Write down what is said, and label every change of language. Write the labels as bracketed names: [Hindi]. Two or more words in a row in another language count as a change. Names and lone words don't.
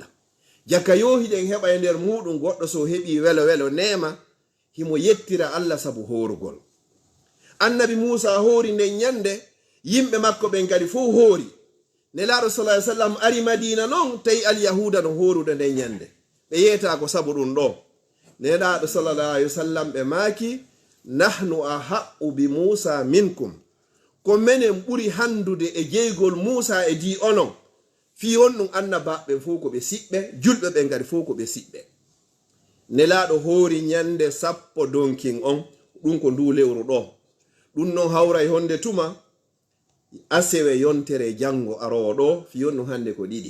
[Fula] Jaka yohiɗen heɓa e nder muɗum goɗɗo so heɓi welo nema himo yettira Allah sabu horugol. Annabi Musa hori nden nyande yimɓe makko ɓen kadi fof hori. Nelaɗo [Arabic] صلى الله عليه وسلم [Fula] ari Madina non tawi alyahuda no horude nden nyande ɓe yeta ko sabu ɗum ɗo. [Arabic] Nelaɗo صلى الله عليه وسلم [Fula] ɓe maki [Arabic] نحن أحق بموسى منكم, [Fula] ko menen ɓuri handude e jeygol Musa e di onon. Fi on ɗum annabaɓe fof ko ɓe siɓɓe, julɓe ɓe ngari fof ko ɓe siɓɓe. Nelaɗo hori nyande 10 donkin on ɗum ko ndu lewru ɗo. Ɗum non hawra e honde tuma asewe yontere jango arowo ɗo fi on ɗum hande ko ɗiɗi.